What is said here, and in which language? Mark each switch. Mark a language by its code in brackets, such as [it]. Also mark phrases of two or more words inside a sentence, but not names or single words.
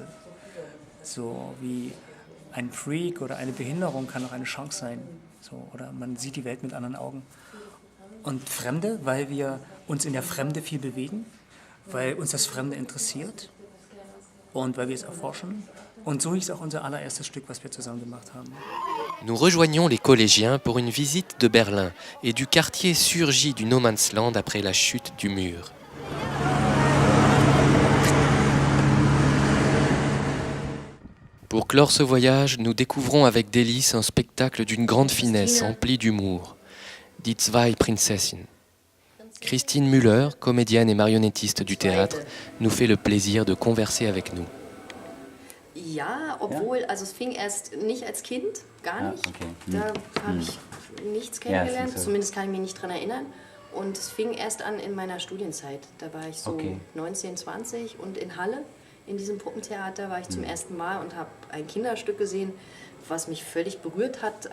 [de] So wie ein Freak oder eine Behinderung kann auch eine Chance sein. So, oder man sieht die Welt mit anderen Augen. Und Fremde, weil wir uns in der Fremde viel bewegen, weil uns das Fremde interessiert und weil wir es erforschen. Und so hieß auch unser allererstes Stück, was wir zusammen gemacht haben. [fr] Nous rejoignons les collégiens pour une visite de Berlin et du quartier surgi du No Man's Land après la chute du mur. Pour clore ce voyage, nous découvrons avec délice un spectacle d'une grande finesse empli d'humour. Die Zwei Prinzessinnen. Christine Müller, comédienne et marionnettiste du théâtre, nous fait le plaisir de converser avec nous. [de] Ja, obwohl, also es fing erst nicht als Kind, gar nicht. Okay. Da habe ich nichts kennengelernt, zumindest kann ich mich nicht daran erinnern. Und es fing erst an in meiner Studienzeit. Da war ich so 19, 20 und in Halle, in diesem Puppentheater, war ich zum ersten Mal und habe ein Kinderstück gesehen, was mich völlig berührt hat.